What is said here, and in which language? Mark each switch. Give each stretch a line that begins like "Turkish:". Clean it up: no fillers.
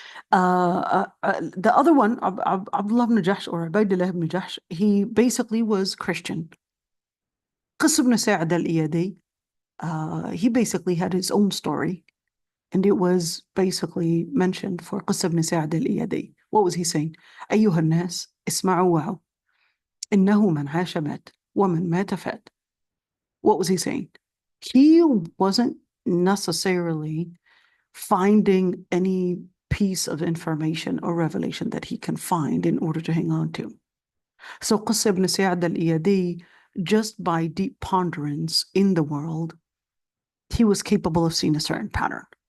English: The other one, Abdullah ibn Jahsh or Ubaydullah ibn Jahsh, he basically was Christian. Qis ibn Sa'd al-Iyadi, he basically had his own story, and it was basically mentioned for Qis ibn Sa'd al-Iyadi. What was he saying?
Arabic: أيها الناس اسمعوا وعوا إنه من عاش مات ومن مات فات.
English: What was he saying? He wasn't necessarily finding any piece of information or revelation that he can find in order to hang on to. So Qis ibn Sa'd al-Iyadi, just by deep ponderance in the world, he was capable of seeing a certain pattern.